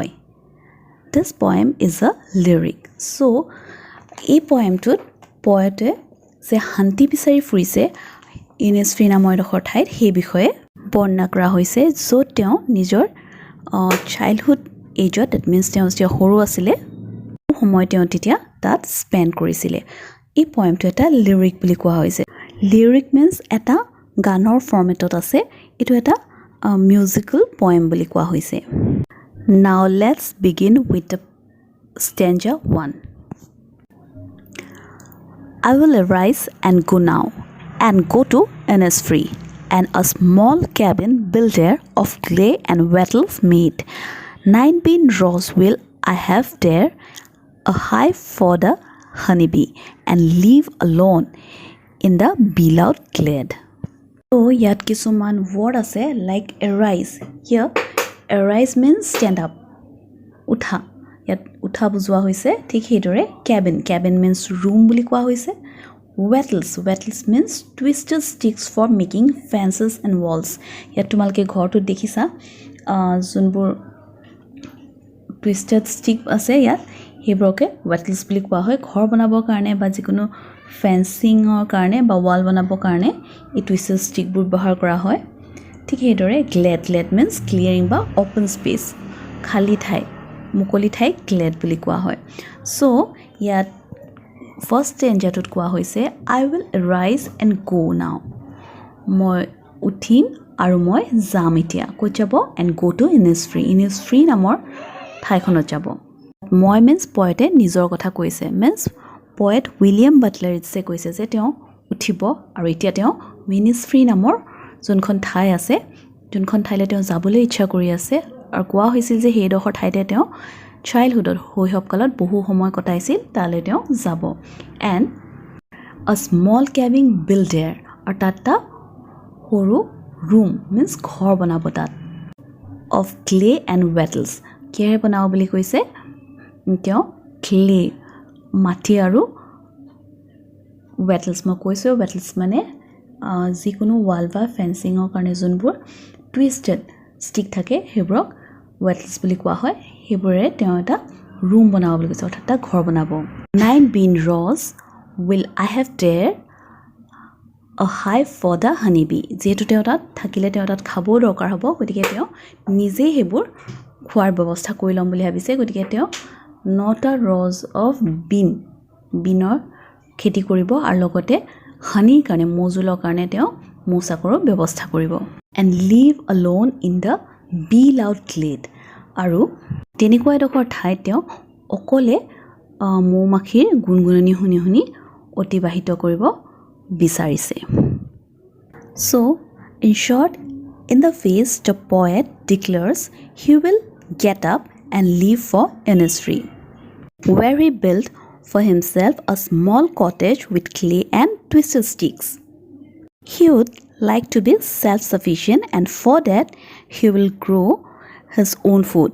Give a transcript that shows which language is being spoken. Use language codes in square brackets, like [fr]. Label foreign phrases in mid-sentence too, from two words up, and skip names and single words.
[en] This poem is a lyric. So, [as] এই poemটোত poete যে শান্তি বিচাৰি ফুৰিছে Innisfree নামৰ এডোখৰ ঠাইত সেই বিষয়ে বৰ্ণনা কৰা হৈছে য'ত তেওঁ নিজৰ [en] childhood ageত that means [as] তেওঁ যেতিয়া সৰু আছিলে সময় তেওঁ তেতিয়া তাত স্পেণ্ড কৰিছিলে এই পয়েমটো এটা লিৰিক বুলি কোৱা হৈছে [en] lyric means [as] এটা গানৰ ফৰ্মেটত আছে এটো এটা [en] musical poem [as] বুলি কোৱা হৈছে [en] Now let's begin with the stanza 1 I will arise and go now and go to Innisfree and a small cabin built there of clay and wattles made. 9 bean rows will I have there, a hive for the honeybee, and live alone in the beloved glade. [as] So, ইয়াত কিছুমান word আছে [en] like arise. Here, arise means stand up. [as] উঠা। ইয়াত উঠা বুজোৱা হৈছে। ঠিক সেইদৰে cabin. [en] Cabin means room [as] buli kowa hoise. [en] Wattles. Wattles means twisted sticks for making fences and walls. [as] ইয়াত তোমালোকে ঘৰটো দেখিছা। যিবোৰ [en] twisted stick [as] আছে ইয়াত. সেইবোৰক wattles বুলি কোৱা হয়। ঘৰ বনাব কাৰণে বা যিকোনো fencing ৰ কাৰণে বা wall বনাব কাৰণে এই [en] twisted stick [as] বোৰ ব্যৱহাৰ কৰা হয়. ঠিক সেইদৰে glade. [en] Glade means clearing ba open space. [as] খালী ঠাই. মুকলি ঠাই glade বুলি কোৱা হয়। So ইয়াত [en] First stanza [as] টোত কোৱা হৈছে [en] I will arise and go now. [as] মই উঠিম আৰু মই যাম এতিয়া ক'ই যাবো [en] and go to Innisfree. [as] Innisfree নামৰ ঠাইখনত যাবো. মই [en] means poet [as] নিজৰ কথা কৈছে [en] means poet [as] William Butler Yeats koise je teo uthibo aru etia teo Innisfree নামৰ যিখন ঠাই আছে যিখন ঠাইলৈ তেওঁ যাবলৈ ইচ্ছা কৰি আছে আৰু কোৱা হৈছিল যে সেইডোখৰ ঠাইতে তেওঁ childhood শৈশৱ কালত বহু সময় কটাইছিল তালৈ তেওঁ যাব [en] and a small cabin built there [as] আৰু তাত এটা সৰু [en] room means [as] ঘৰ বনাব তাত [en] of clay and wattles [as] কিহেৰে বনাব বুলি কৈছে তেওঁ ক্লে মাটি আৰু ৱেটলছ মই কৈছোঁ ৱেটলছ মানে যিকোনো ৱাল বা ফেন্সিঙৰ কাৰণে যোনবোৰ [en] twisted stick [as] থাকে সেইবোৰক ৱেটলছ বুলি কোৱা হয় সেইবোৰে তেওঁ এটা ৰুম বনাব বুলি কৈছে অৰ্থাৎ এটা ঘৰ বনাব [en] 9 bean rows will I have there a hive for the honeybee [as] যেহেতু তেওঁ তাত থাকিলে তেওঁ তাত খাবও দৰকাৰ হ'ব গতিকে তেওঁ নিজেই সেইবোৰ খোৱাৰ ব্যৱস্থা কৰি ল'ম বুলি ভাবিছে গতিকে তেওঁ 9টা [en] rows of beanৰ [as] খেতি কৰিব আৰু লগতে হানিৰ কাৰণে মজুলৰ কাৰণে তেওঁ মৌচাকৰৰ ব্যৱস্থা কৰিব [en] and live alone in the bee loud glade [as] আৰু তেনেকুৱা এডোখৰ ঠাইত তেওঁ অকলে মৌমাখিৰ গুণগুণনি শুনি শুনি অতিবাহিত কৰিব বিচাৰিছে [en] so in short in the face the poet declares he will get up and leave for Innisfree where he built for himself a small cottage with clay and twisted sticks. He would like to be self-sufficient and for that he will grow his own food.